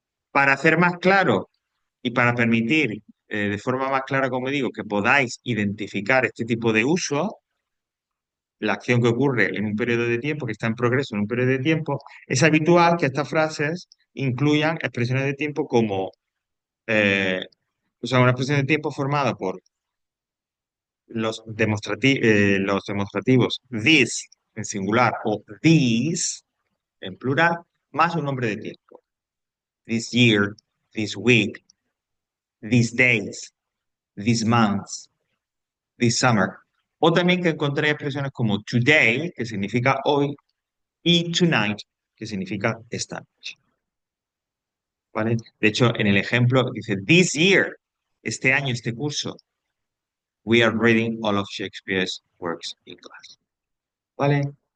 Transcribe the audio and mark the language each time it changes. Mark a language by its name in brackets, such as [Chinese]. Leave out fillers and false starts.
[Spanish] Para hacer más claro y para permitir de forma más clara, como digo, que podáis identificar este tipo de uso, la acción que ocurre en un periodo de tiempo, que está en progreso en un periodo de tiempo, es habitual que estas frases incluyan expresiones de tiempo como, eh, o sea, una expresión de tiempo formada por los demostrativos this en singular o these en plural, más un nombre de tiempo. [English] This year, this week, these days, these months, this summer. [Spanish] O también que encontré expresiones como today, que significa hoy, y tonight, que significa esta noche. ¿Vale? De hecho, en el ejemplo dice, this year, este año, este curso, [English] we are reading all of Shakespeare's works in class. [Spanish] ¿Vale?